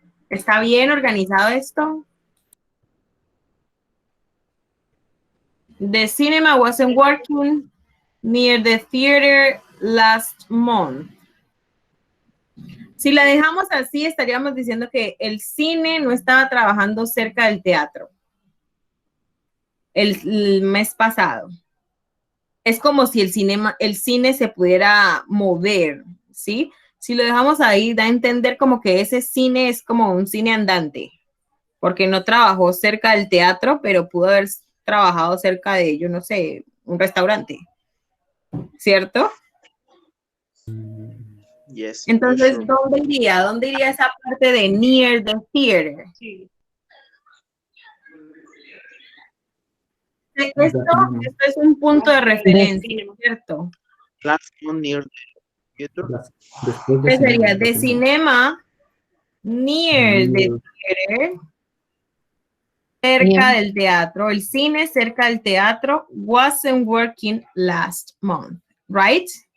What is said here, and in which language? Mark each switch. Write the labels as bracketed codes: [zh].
[es] ¿Está bien organizado esto? [en] The cinema wasn't working near the theater last month. [es] Si la dejamos así, estaríamos diciendo que el cine no estaba trabajando cerca del teatro el mes pasado. Es como si el cine se pudiera mover, ¿sí? Si lo dejamos ahí, da a entender como que ese cine es como un cine andante, porque no trabajó cerca del teatro, pero pudo haber trabajado cerca de, yo no sé, un restaurante, ¿cierto? [en] Yes. [es] Entonces, [en] Sure. [es] ¿dónde iría? ¿Dónde iría esa parte de [en] near the theater? [es] Sí. Esto es un punto de referencia, ¿cierto? [en] Last month near the theater. [es] Después de ¿Qué sería? [en] cinema. The cinema near the theater, [es] cerca del teatro. El cine cerca del teatro [en] wasn't working last month, right?